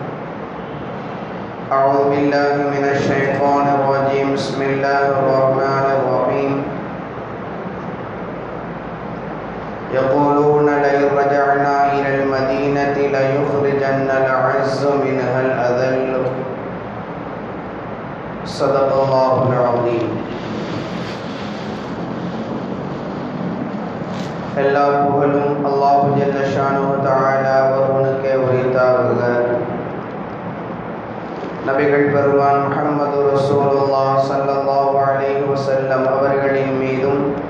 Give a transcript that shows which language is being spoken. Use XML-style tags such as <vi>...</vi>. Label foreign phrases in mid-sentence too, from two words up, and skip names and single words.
<ar>أعوذ بالله من الشيطان الرجيم بسم الله الرحمن الرحيم يقولون لئن رجعنا إلى المدينة ليخرجن الأعز منها الأذل صدق الله العظيم.</ar> <ta>எல்லா புகழும் அல்லாஹ்</ta> <ar>جل شأنه تعالى</ar> <ta>ஒருவனுக்கே உரித்தாகுக. நபிகள் பெருமான் முஹம்மது ரசூலுல்லாஹ்</ta> <ar>صلى الله عليه وسلم</ar> <ta>அவர்களின் மீதும்</ta>